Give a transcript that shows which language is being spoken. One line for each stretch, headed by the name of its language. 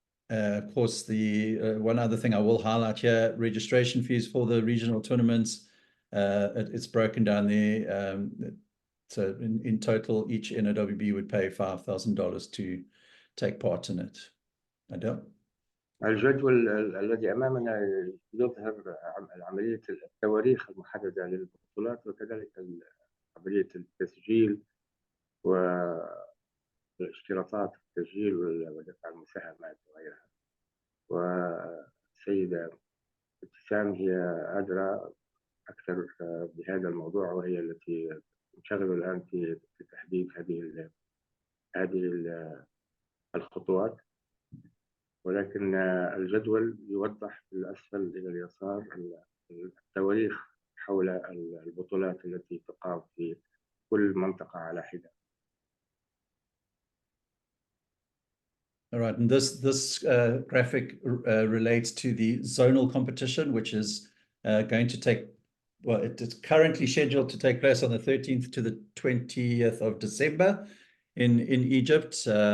English: Of course, the one other thing I will highlight here, registration fees for the regional tournaments, it's broken down there. So in total, each NOWB would pay $5,000 to take part in it. Adel?
Arabic: الجدول الذي أمامنا يظهر عملية التواريخ المحددة للبطولات، وكذلك عملية التسجيل والاشتراطات التسجيل ودفع المساهمات وغيرها. والسيدة ابتسام هي أدرى أكثر بهذا الموضوع، وهي التي تنشغل الآن في تحديد هذه الخطوات. ولكن الجدول يوضح في الأسفل إلى اليسار التواريخ حول البطولات التي تقام في كل منطقة على حدة.
English: All right, and this graphic relates to the zonal competition, which is going to take, well, it's currently scheduled to take place on the 13th to the 20th of December in Egypt.